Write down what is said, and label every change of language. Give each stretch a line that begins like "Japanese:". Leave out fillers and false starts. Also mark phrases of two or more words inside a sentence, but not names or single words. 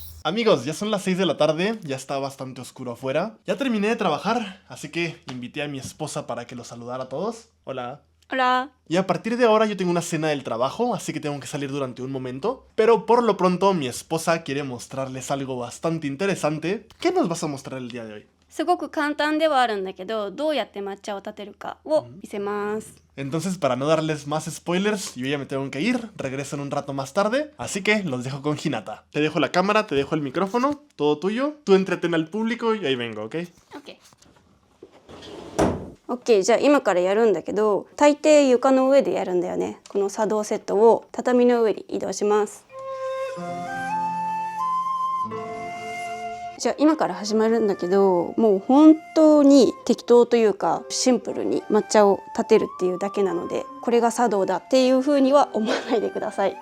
Spanish: Amigos, ya son las 6 de la tarde, ya está bastante oscuro afuera. Ya terminé de trabajar, así que invité a mi esposa para que los saludara a todos. Hola. Hola. Y a partir de ahora yo tengo una cena del trabajo, así que tengo que salir durante un momento. Pero por lo pronto mi esposa quiere mostrarles algo bastante interesante. ¿Qué nos vas a mostrar el día de hoy?
Japanese: すごく簡単ではあるんだけど、どうやって抹茶を立てるかを見せます。
Spanish: Entonces, para no darles más spoilers, yo ya me tengo que ir, regreso en un rato más tarde, así que los dejo con Hinata. Te dejo la cámara, te dejo el micrófono, todo tuyo. Tú entretén al público y ahí vengo, ¿ok?
Japanese: OK、じゃあ今からやるんだけど、大抵床の上でやるんだよね。この茶道セットを畳の上に移動します。じゃあ今から始まるんだけど、もう本当に適当というかシンプルに抹茶を立てるっていうだけなので、これが茶道だっていう風には思わないでください。